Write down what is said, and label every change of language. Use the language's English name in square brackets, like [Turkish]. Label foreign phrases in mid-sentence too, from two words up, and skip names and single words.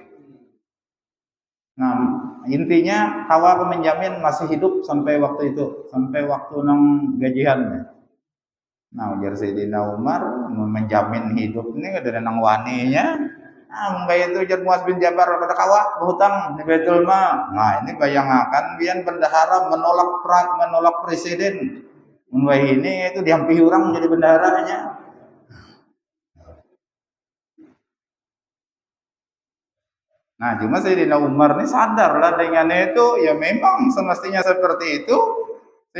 [Indonesian] Nah, intinya kawa apa menjamin masih hidup sampai waktu itu, sampai waktu nang gajian. Nah, ujar Sayyidina Umar menjamin hidup ini ada nang waninya. Nah, kayak itu ujar Mu'az bin Jabal pada kawa berhutang di Baitul Mal. Nah, ini bayangkan biar bendahara menolak presiden. Wah, ini itu dihampiri orang menjadi bendaharanya. Nah, cuma Sayyidina Umar ini sadar lah dengan itu, ya memang semestinya seperti itu.